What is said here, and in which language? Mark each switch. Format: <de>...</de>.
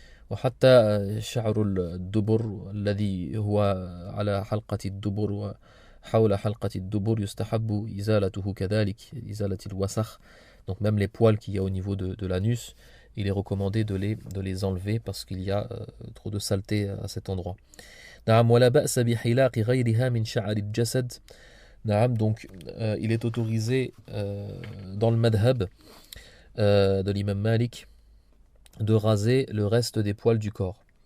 <ar>وحتى شعر الدبر الذي هو على حلقة الدبر وحول حلقة الدبر يستحب إزالته كذلك, إزالة الوسخ,</ar> <fr>donc même les poils qu'il y a au niveau de l'anus, il est recommandé de les enlever parce qu'il y a trop de saleté à cet endroit.</fr> <ar>نعم ولا بأس بحلاق غيرها من شعر الجسد.</ar> <fr>نعم, donc il est autorisé dans le madhab de l'imam Malik de raser le reste des poils du corps.</fr>